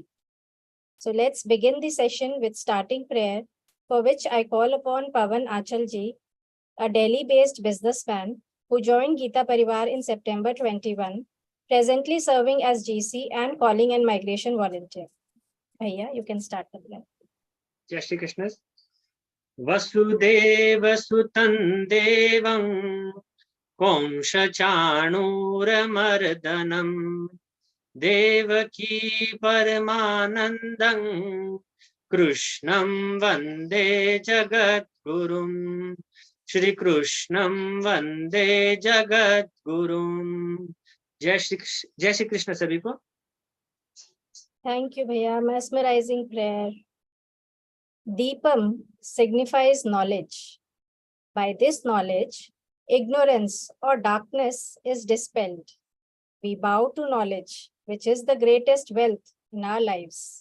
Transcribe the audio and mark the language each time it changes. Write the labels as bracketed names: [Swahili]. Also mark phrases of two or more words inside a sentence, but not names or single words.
[English] So let's begin the session with starting prayer, for which I call upon Pavan Achal Ji, a Delhi-based businessman who joined Geeta Parivar in September 21, presently serving as GC and calling and migration volunteer. Bhaiya, you can start the prayer. [Hindi] जय श्री कृष्ण। [Sanskrit] वसुदेव सुतं देवं कंसचाणूरमर्दनं देवकी परमानन्दं कृष्णं वन्दे जगद्गुरुं, श्री कृष्णं वन्दे जगद्गुरुं। [Hindi] जय श्री कृष्ण सभी को। [English] Thank you, Bhaiya. Mesmerizing prayer. Deepam signifies knowledge. By this knowledge, ignorance or darkness is dispelled. We bow to knowledge, which is the greatest wealth in our lives.